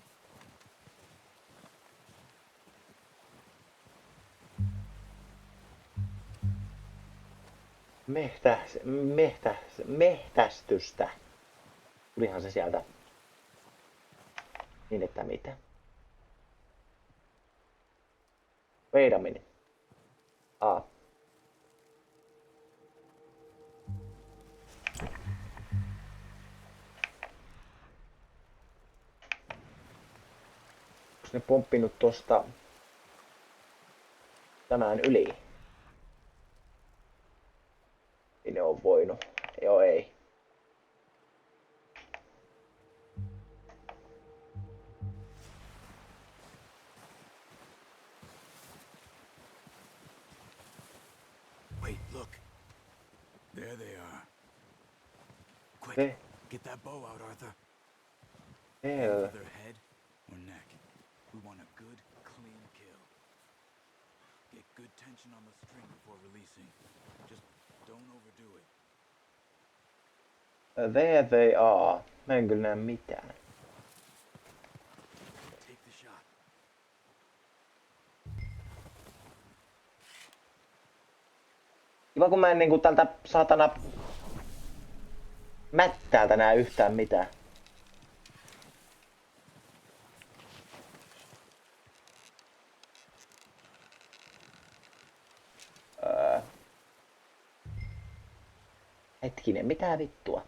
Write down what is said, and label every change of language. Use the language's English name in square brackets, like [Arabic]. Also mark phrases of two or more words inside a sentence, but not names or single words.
[Finnish] Mehtästystä. Tulihan se sieltä. Niin että mitä. [English] Wait a minute. [Finnish] Onks ne pomppinut tosta tämän yli? Ei ne oo voinut. Joo, ei. [English] Wait, look. There they are. Quick, [Finnish] Se. [English] get that bow out, Arthur. Hell. Their head or neck. We want a good, clean kill. Get good tension on the string before releasing. Just don't overdo it. There they are. [Finnish] Mä en kyllä näe mitään. [English] Take the shot. [Finnish] Kiva kun mä en niinku tältä saatana mättäältä näe yhtään mitään. Hetkinen, mitä vittua?